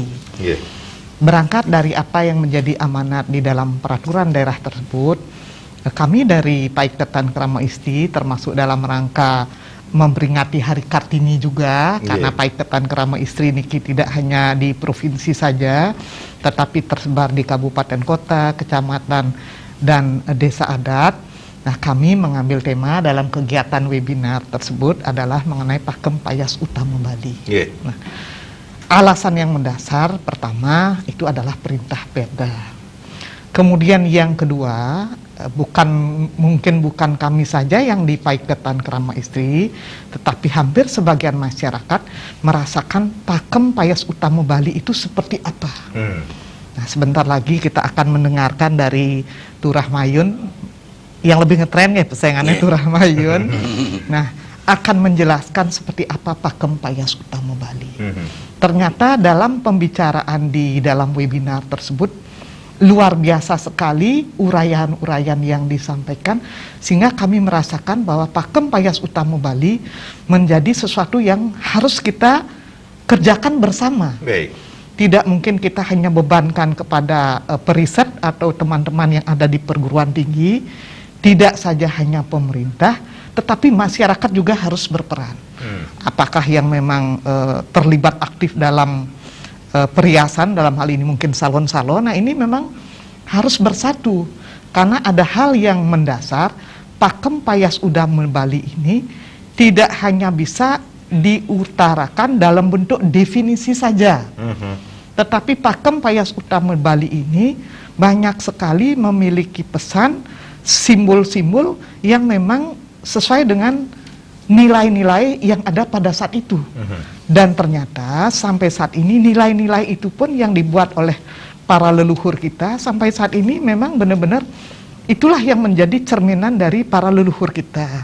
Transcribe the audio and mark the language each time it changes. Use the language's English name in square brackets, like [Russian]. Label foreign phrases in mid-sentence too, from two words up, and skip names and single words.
[Indonesian] Berangkat dari apa yang menjadi amanat di dalam peraturan daerah tersebut, kami dari Paikatan Krama Istri termasuk dalam rangka memperingati Hari Kartini juga, karena Paikatan Krama Istri niki tidak hanya di provinsi saja, tetapi tersebar di kabupaten kota, kecamatan, dan desa adat. Nah, kami mengambil tema dalam kegiatan webinar tersebut adalah mengenai pakem payas utama Bali. Nah, alasan yang mendasar pertama itu adalah perintah Perda. Kemudian yang kedua, mungkin bukan kami saja yang di Paikatan Krama Istri, tetapi hampir sebagian masyarakat merasakan pakem payas utama Bali itu seperti apa. Nah, sebentar lagi kita akan mendengarkan dari Turah Mayun yang lebih ngetren ya pesayangannya Turah Mayun. Nah, akan menjelaskan seperti apa pakem payas utama Bali. Ternyata dalam pembicaraan di dalam webinar tersebut luar biasa sekali uraian-uraian yang disampaikan, sehingga kami merasakan bahwa pakem payas utama Bali menjadi sesuatu yang harus kita kerjakan bersama. Tidak mungkin kita hanya bebankan kepada periset atau teman-teman yang ada di perguruan tinggi, tidak saja hanya pemerintah, tetapi masyarakat juga harus berperan. Apakah yang memang terlibat aktif dalam perhiasan, dalam hal ini mungkin salon-salon, nah ini memang harus bersatu, karena ada hal yang mendasar. Pakem payas utama Bali ini tidak hanya bisa diutarakan dalam bentuk definisi saja, tetapi pakem payas utama Bali ini banyak sekali memiliki pesan, simbol-simbol yang memang sesuai dengan nilai-nilai yang ada pada saat itu. Dan ternyata sampai saat ini nilai-nilai itu pun yang dibuat oleh para leluhur kita sampai saat ini memang benar-benar itulah yang menjadi cerminan dari para leluhur kita.